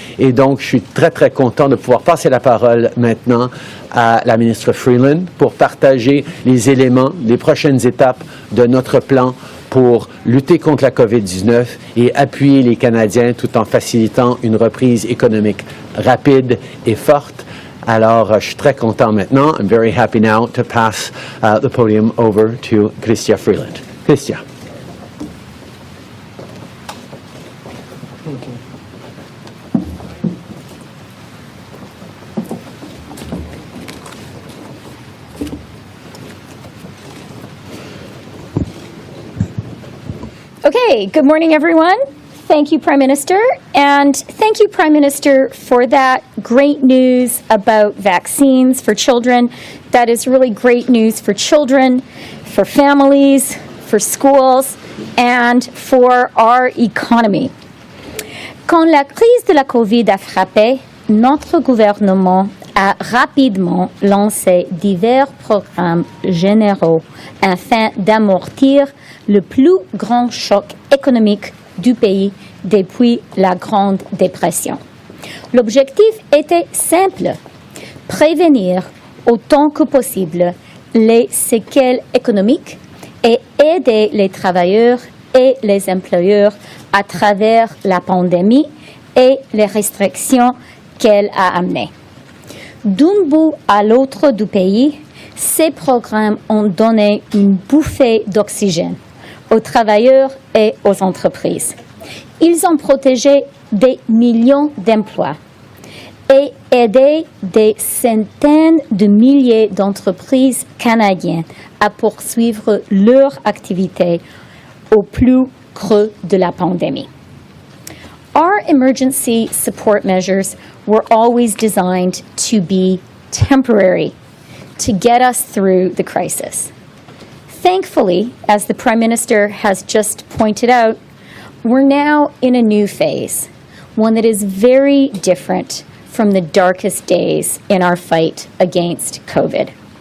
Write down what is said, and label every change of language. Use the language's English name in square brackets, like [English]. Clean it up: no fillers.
[French] Et donc, je suis très, très content de pouvoir passer la parole maintenant à la ministre Freeland pour partager les éléments, les prochaines étapes de notre plan pour lutter contre la COVID-19 et appuyer les Canadiens tout en facilitant une reprise économique rapide et forte. Alors, je suis très content maintenant. [English] I'm very happy now to pass the podium over to Chrystia Freeland. Chrystia. Okay, good morning, everyone. Thank you, Prime Minister, and thank you, Prime Minister, for that great news about vaccines for children. That is really great news for children, for families, for schools, and for our economy. [French] Quand la crise de la COVID a frappé, notre gouvernement a rapidement lancé divers programmes généraux afin d'amortir le plus grand choc économique du pays depuis la Grande Dépression. L'objectif était simple, prévenir autant que possible les séquelles économiques et aider les travailleurs et les employeurs à travers la pandémie et les restrictions qu'elle a amenées. D'un bout à l'autre du pays, ces programmes ont donné une bouffée d'oxygène aux travailleurs et aux entreprises. Ils ont protégé des millions d'emplois et aidé des centaines de milliers d'entreprises canadiennes à poursuivre leur activité au plus creux de la pandémie. [English] Our emergency support measures were always designed to be temporary, to get us through the crisis. Thankfully, as the Prime Minister has just pointed out, we're now in a new phase, one that is very different from the darkest days in our fight against COVID.